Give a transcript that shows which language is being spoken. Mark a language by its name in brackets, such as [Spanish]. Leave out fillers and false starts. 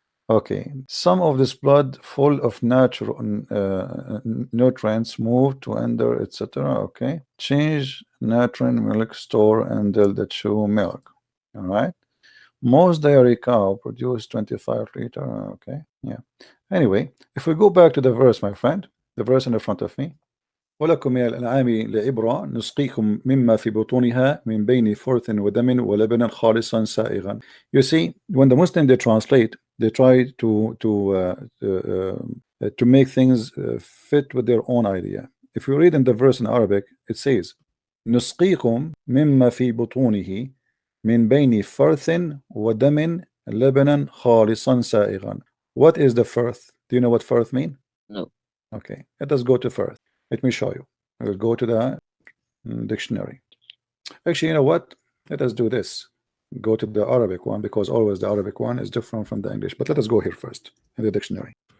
[English] Okay, some of this blood full of natural nutrients move to ender, etc. Okay, change nutrient milk store and the chew milk. All right, most dairy cow produce 25 liter. Okay, yeah. Anyway, if we go back to the verse, my friend, the verse in the front of me. [Arabic] ولكم من الأنعام لعبرة نسقيكم مما في بطونها من بين فرث ودم ولبن خالصا سائغا. [English] You see, when the Muslim they translate, they try to make things fit with their own idea. If you read in the verse in Arabic, it says [Arabic] نسقيكم مما في بطونه من بين فرث ودم لبنا خالصا سائغا. [English] What is the firth? Do you know what firth mean? No. Okay, let us go to firth. Let me show you. I will go to the dictionary. Actually, you know what? Let us do this. Go to the Arabic one, because always the Arabic one is different from the English. But let us go here first in the dictionary.